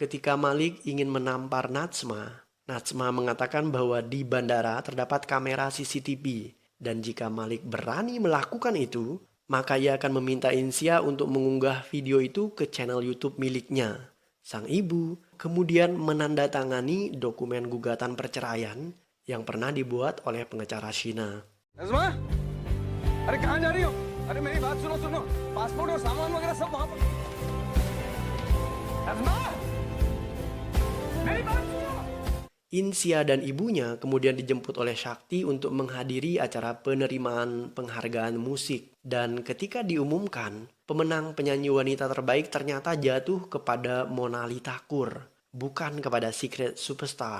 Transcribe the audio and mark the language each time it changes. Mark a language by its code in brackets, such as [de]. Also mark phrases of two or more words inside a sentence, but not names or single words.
[id] Ketika Malik ingin menampar Najma, Najma mengatakan bahwa di bandara terdapat kamera CCTV. Dan jika Malik berani melakukan itu, maka ia akan meminta Insia untuk mengunggah video itu ke channel YouTube miliknya. Sang ibu kemudian menandatangani dokumen gugatan perceraian yang pernah dibuat oleh pengacara Sheena. [hi] नज़मा, अरे कहाँ जा रही हो? अरे मेरी बात सुनो सुनो, पासपोर्ट और सामान वगैरह सब वहाँ पर। नज़मा, मेरी बात सुनो। [id] Insia dan ibunya kemudian dijemput oleh Shakti untuk menghadiri acara penerimaan penghargaan musik. Dan ketika diumumkan, pemenang penyanyi wanita terbaik ternyata jatuh kepada Monali Thakur, bukan kepada Secret Superstar.